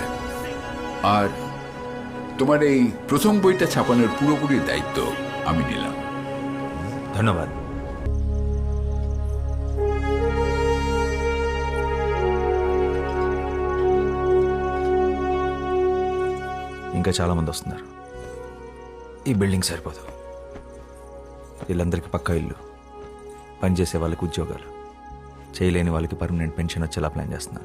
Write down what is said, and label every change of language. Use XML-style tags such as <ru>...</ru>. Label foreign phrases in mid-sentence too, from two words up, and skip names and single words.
<bn>আর তোমার এই প্রথম বইটা ছাপানোর পুরোপুরি দায়িত্ব আমি নিলাম।</bn> <te>ধন্যবাদ। ఇంకా చాలామంది వస్తున్నారు. ఈ బిల్డింగ్ సరిపోదు. వీళ్ళందరికీ పక్కా ఇల్లు, పనిచేసే వాళ్ళకి ఉద్యోగాలు, చేయలేని వాళ్ళకి</te> <en>permanent pension</en> <te>వచ్చేలా ప్లాన్ చేస్తున్నాను.</te>